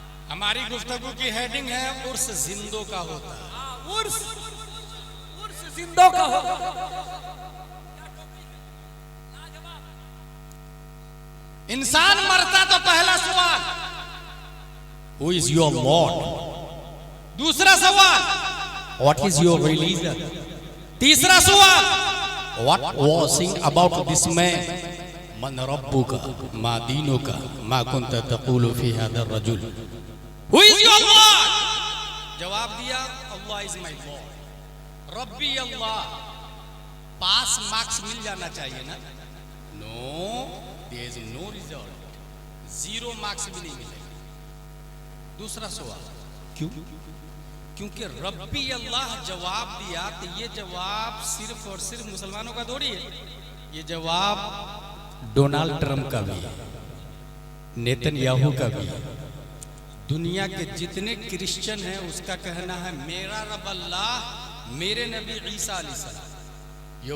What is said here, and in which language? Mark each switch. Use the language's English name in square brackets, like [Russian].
[Hindi] हमारी गुफ्तगू की हेडिंग है उर्स जिंदों का होता है। उर्स जिंदों का होगा। इंसान मरता तो पहला सवाल [English] Who is your Lord? [Hindi] दूसरा सवाल [English] What is your religion? [Hindi] तीसरा सवाल [English] What was sing about this man? [Arabic] मन रब्बुका मा दीनुका मा कुंता तक़ूलु फी हादा रजुल। [English] Who is your Lord? [Hindi] जवाब दिया [English] Allah is my Lord। [Arabic] रब्बी अल्लाह। [Hindi] Pass marks मिल जाना चाहिए ना? [English] No, there is no result। [Hindi] 0 marks भी नहीं मिलेगा। दूसरा सवाल क्यों? क्योंकि रब्बी अल्लाह जवाब दिया तो ये जवाब सिर्फ और सिर्फ मुसलमानों का थोड़ी है, ये जवाब डोनाल्ड ट्रंप का भी है, नेतन्याहू का भी है, दुनिया के जितने क्रिश्चियन हैं उसका कहना है मेरा रब अल्लाह मेरे नबी ईसा अलैहिस्सलाम।